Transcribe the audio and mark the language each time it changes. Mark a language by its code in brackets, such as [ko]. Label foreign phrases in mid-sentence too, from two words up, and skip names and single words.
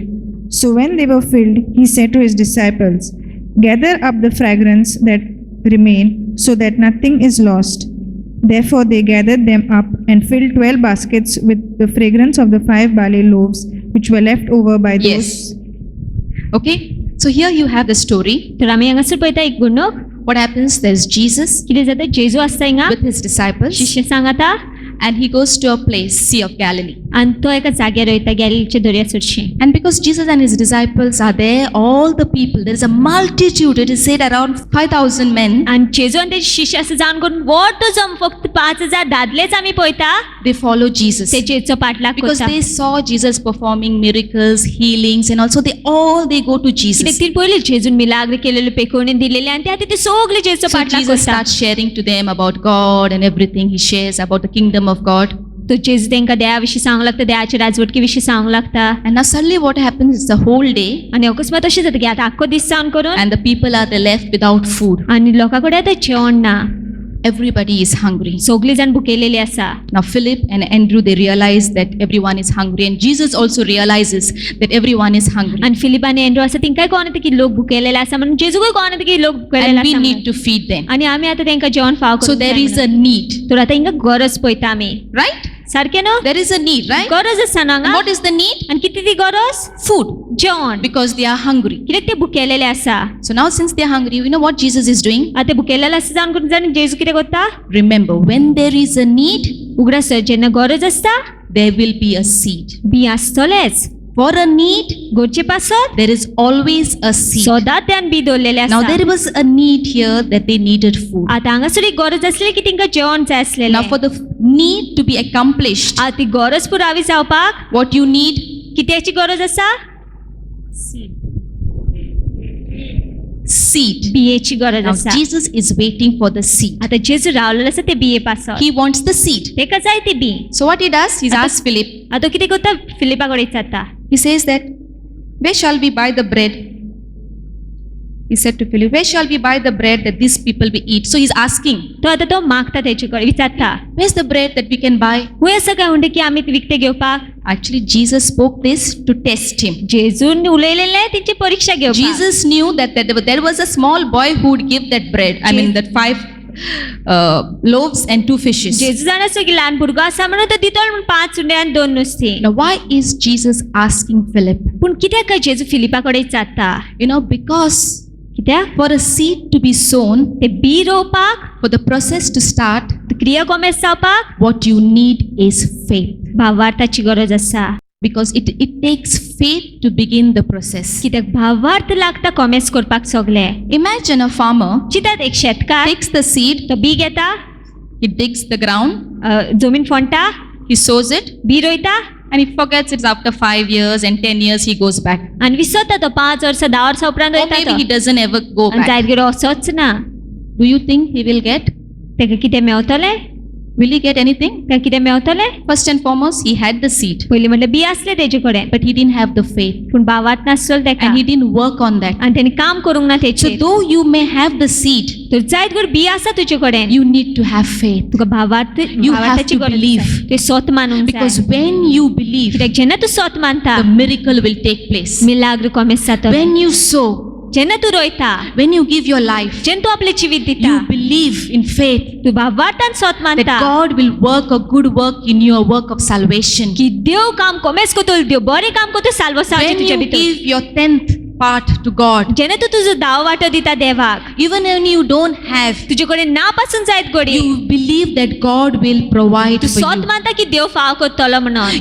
[en] So when they were filled, he said to his disciples, Gather up the fragrance that remain, so that nothing is lost. Therefore they gathered them up and filled 12 baskets with the fragrance of the 5 barley loaves, which were left over by those. Yes. Okay, so here you have the story. [kok] तर आम्ही हांगासर पळयता एक गुणक [en] What happens? There's Jesus [kok] कितें जाता जेजू आसता हिंगा [en] with his disciples, [kok] शिष्य सांगाता [en] and he goes to a place, Sea of Galilee. [kok] आनी तो एका जाग्यार वयता गॅलिलीच्या दर्यासरशी [en] And because Jesus and his disciples are there, all the people, there is a multitude, it is said around 5,000 men, [kok] आनी जेजू आनी तेजे शिष्य आसा जावन करून मोठो जम फक्त 5,000 दादलेच आमी पळयता [en] they follow Jesus. [kok] ते जेजूचो पाठलाग [en] Because [kok] करता [en] they saw Jesus performing miracles, healings, and also they go to [kok] कित्याक [en] Jesus. [kok] ती पळयली जेजून मिलाग्र केलेले पेकोवणी दिलेले आनी ते आतां ते सगळे जेजूचो [en] So [kok] पाठलाग [en] Jesus [kok] करता [en] starts sharing to them about God and everything. He shares about the kingdom of God. [kok] तो जेजू तांकां देया विशीं सांगूंक लागता देयाच्या राजवटके विशीं सांगूंक लागता [en] And now suddenly what happens is the whole day, [kok] आनी अकस्मात अशें जाता की आतां आख्खो दीस जावन करून [en] and the people are there left without food. [kok] आनी लोकां कडेन आतां जेवण ना [en] Everybody is hungry. [kok] सगळीं जाण भुकेलेलीं आसा [en] Now Philip and Andrew, they realize that everyone is hungry, and Jesus also realizes that everyone is hungry. [kok] आनी फिलीप आनी एंड्रू आसा तेंकांय कळना की लोक भुकेलेले आसा म्हणून जेजूकय कळना की लोक भुकेलेले [en] And we [kok] आसा [en] need [kok] म्हणून. [en] to feed them. [kok] आनी आमी आतां तांकां जेवण फाव [en] So [kok] करूंक [en] there [kok] जाय [en] is a [kok] म्हणून. [en] need, [kok] तर आतां हिंगा गरज पळयता आमी [en] right? [kok] सारकें न्हू [en] There is a need, right? [kok] गरज आसा न्हू [en] And [kok] हांगा [en] what is the need? [kok] आनी कितें ती गरज [en] Food, [kok] जेवण [en] because they are hungry. [kok] कित्याक ते भुकेलेले आसा [en] So now since they are hungry, you know what Jesus is doing? [kok] आतां भुकेलेले आसा जावन करून जाण जेजू कितें करता [en] Remember, when there is a need, [kok] उगडासर जेन्ना गरज आसता [en] there will be a seed. [kok] बी आसतलेच [en] For a need, [kok] गरजे पासत [en] there is always a seed. [kok] सदां त्यान बी दवरलेले [en] Now [kok] आसा [en] there was a need here that they needed food. [kok] आतां हांगासर एक गरज आसली की तांकां जेवण जाय आसलेलें [en] Now for the need to be accomplished, [kok] आतां ती गरज पुरावी जावपाक [en] what you need? [kok] कित्याची गरज आसा [en] Seed. [kok] बियेची गरज [en] Now [kok] आसा [en] Jesus is waiting for the seed. [kok] आतां जेजू रावलेलो आसा ते बिये पासत [en] He wants the seed. [kok] तेका जाय ती बी [en] So what he does, he's asked Philip. [kok] आतां कितें करता फिलिपा कडेन विचारता [en] He says that, where shall we buy the bread? He said to Philip, where shall we buy the bread that these people will eat? So he's asking, [kok] तो आतां तो मागता तेचे कडेन विचारता [en] where's the bread that we can buy? [kok] खूंय आसा काय म्हणटा की आमी ती विकते घेवपाक [en] Actually, Jesus spoke this to test him. [kok] जेजून उलयलेले तेंची परीक्षा घेवपाक [en] Jesus knew that there was a small boy who would give that bread. I mean, that 5 loaves and 2 fishes. [kok] जेजू जाण आसा की ल्हान भुरगो आसा म्हणून तो दितलो म्हण 5 सुण्या आनी 2 नुस्तीं [en] Now, why is Jesus asking Philip? [kok] पूण कित्याक काय जेजू फिलिपा कडेन विचारता [en] You know, because [kok] कित्याक [en] for a seed to be sown, [kok] ते बी रोवपाक [en] for the process to start, [kok] क्रिया कोमेस जावपाक [en] what you need is faith. [kok] भावार्थाची गरज आसा [en] Because it takes faith to begin the process. [kok] कित्याक भावार्थ लागता कोमेस करपाक सगळें [en] Imagine a farmer [kok] चितात एक शेतकार [en] takes the seed, [kok] तो बी घेता [en] he digs the ground, [kok] जमीन फोंडटा [en] he sows it, [kok] बी रोयता [en] and he forgets it after 5 years and 10 years he goes back. [kok] आनी विसरता तो 5 वर्सां 10 वर्सां उपरांत [en] Or [kok] रोयता [en] maybe [kok] तो [en] he doesn't ever go [kok] आनी [en] back. [kok] जायत गेलो असोच ना [en] Do you think he will get? [kok] तेका कितें मेवतलें [en] Will he get anything? [kok] काय कितें मेवतलें [en] First and foremost, he had the seed, [kok] पयलीं म्हणल्यार बी आसलें तेजे कडेन [en] but he didn't have the faith, [kok] पूण भावार्थ नासलो तेका [en] and he didn't work on that. [kok] आनी तेणी काम करूंक ना [en] So [kok] तेचेर [en] though you may have the seed, [kok] तर जायत गर बी आसा तुजे कडेन [en] you need to have faith. [kok] तुका भावार्थ [en] You have [kok] भावार्थाची [en] to [kok] गरज [en] believe. [kok] आसा. तुवें स्वत मानूंक [en] Because [kok] जाय [en] when you believe, [kok] कित्याक जेन्ना तूं स्वत मानता [en] the miracle will take place. [kok] मिलाग्र कोमेस जाता [en] When you sow, [kok] जेन्ना तूं रोयता [en] when you give your life, [kok] जेन्ना तूं आपलें जिवीत दिता [en] you believe in faith [kok] तूं भावार्थान स्वत [en] that [kok] मानता [en] God will work a good work in your work of salvation. [kok] की देव काम कोमेस कोतो देव बरें काम कोतो साल्वसावचें [en] When [kok] तुज्या [en] you [kok] भितर [en] give your tenth, part to God, [kok] जेणे तू तुजो दाव वाटो दिता देवाक, [en] even when you don't have, [kok] तुजे कडेन ना पासून जायत घडी [en] you believe that God will provide [kok] तू [en] for [kok] सोत [en] you. [kok] मानता की देव फाव करतलो म्हणून.